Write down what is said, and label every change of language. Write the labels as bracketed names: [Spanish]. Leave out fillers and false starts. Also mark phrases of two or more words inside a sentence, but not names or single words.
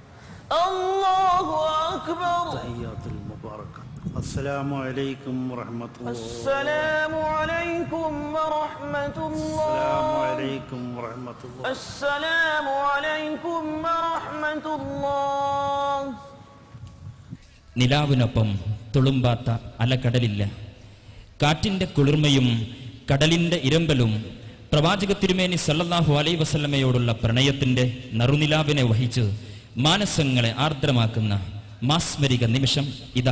[Arabic] الله أكبر. تحيات المباركة. السلام عليكم ورحمة الله. السلام عليكم ورحمة الله. السلام عليكم ورحمة الله. السلام عليكم ورحمة الله. [Malayalam] നിലാവിനൊപ്പം തുളുമ്പാത്ത അലക്കടലില്ല. കാറ്റിന്റെ കുളിർമയും കടലിന്റെ ഇരമ്പലും പ്രവാചക തിരുമേനി [Arabic] صلى الله عليه وسلم [Malayalam] പ്രണയത്തിന്റെ നറുനിലാവിനെ വഹിച്ച് മാനസങ്ങളെ ആർദ്രമാക്കുന്ന മാസ്മരിക നിമിഷം ഇതാ.